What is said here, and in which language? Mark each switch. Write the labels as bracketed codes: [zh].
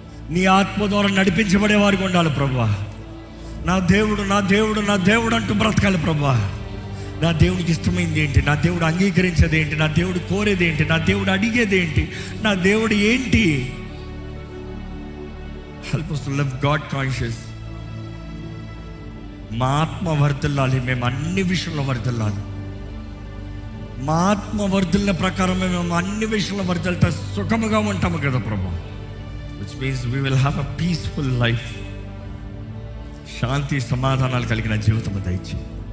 [te] నీ ఆత్మ ద్వారా నడిపించబడేవారుగా ఉండాలి ప్రభువా. నా దేవుడు, నా దేవుడు, నా దేవుడు అంటూ బ్రతకాలి ప్రభువా. నా దేవుడికి ఇష్టమైంది ఏంటి, నా దేవుడు అంగీకరించేది ఏంటి, నా దేవుడు కోరేది ఏంటి, నా దేవుడు అడిగేది ఏంటి, నా దేవుడు ఏంటి? [en] Help us to live God conscious. [te] మా ఆత్మ వర్ధిల్లాలి, మేము అన్ని విషయంలో వర్ధిల్లాలి. మా ఆత్మ వర్ధిల్ల ప్రకారమే మేము అన్ని విషయంలో వర్ధిల్తా సుఖముగా ఉంటాము కదా ప్రభా. [en] Which means we will have a peaceful life. [te] శాంతి సమాధానాలు కలిగిన జీవితం దయచేయి.